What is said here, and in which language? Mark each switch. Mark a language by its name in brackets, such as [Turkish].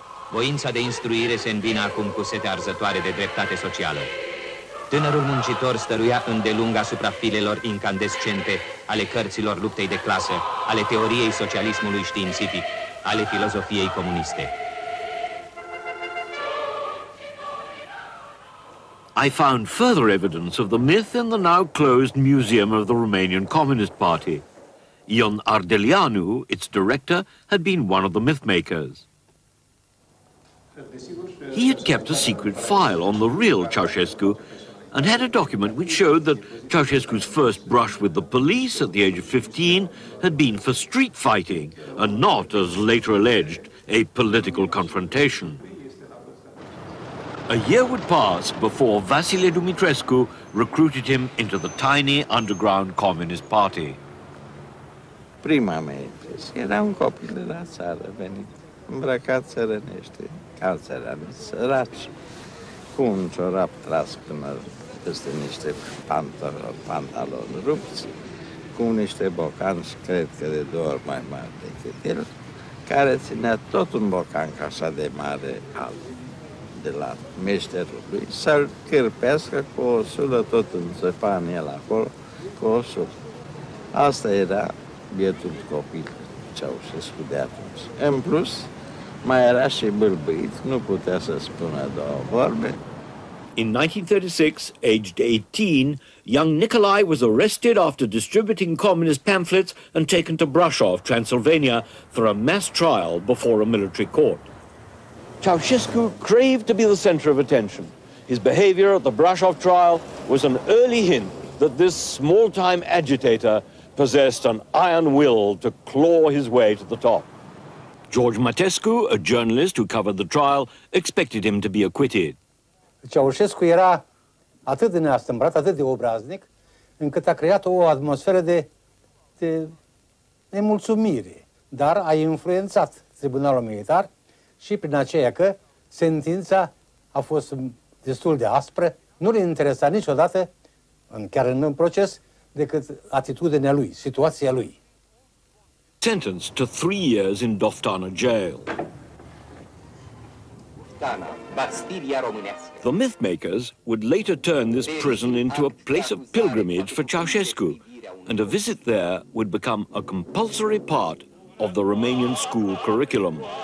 [Romanian] Voința de instruire se învină acum cu setea arzătoare de dreptate socială. Tânărul muncitor stăruia îndelung asupra filelor incandescente ale cărților luptei de clasă, ale teoriei socialismului științific, ale filozofiei comuniste. [English] I found further evidence of the myth in the now closed Museum of the Romanian Communist Party. Ion Ardeleanu, its director, had been one of the myth makers. He had kept a secret file on the real Ceausescu and had a document which showed that Ceausescu's first brush with the police at the age of 15 had been for street fighting and not, as later alleged, a political confrontation. A year would pass before Vasile Dumitrescu recruited him into the tiny underground Communist Party. [Romanian] Prima mea impresie era un copil de la țară venit, îmbrăcat țărănește, ca țărani, săraci, cu un ciorap tras până peste niște pantaloni rupți, cu niște bocanci, cred că de 2 ori mai mari decât el, care ținea tot un bocanc așa de mare alb de la meșterul lui, să-l cârpească cu o sulă, tot înțepa în el acolo, cu o sulă. Asta era bietul copil Ceausescu de atunci. În plus, mai era și bâlbâit, nu putea să spună 2 vorbe. [English] In 1936, aged 18, young Nicolae was arrested after distributing communist pamphlets and taken to Brașov, Transylvania, for a mass trial before a military court. Ceausescu craved to be the center of attention. His behavior at the Brașov trial was an early hint that this small-time agitator possessed an iron will to claw his way to the top. George Matescu, a journalist who covered the trial, expected him to be acquitted. [Romanian] Ceausescu era atât de neastâmpărat, atât de obraznic, încât a creat o atmosferă de nemulțumire, dar a influențat tribunalul militar și prin aceea că sentința a fost destul de aspră, nu le interesa niciodată, chiar în proces, decât atitudinea lui, situația lui. [English] Sentenced to 3 years in Doftana jail. The myth-makers would later turn this prison into a place of pilgrimage for Ceausescu, and a visit there would become a compulsory part of the Romanian school curriculum.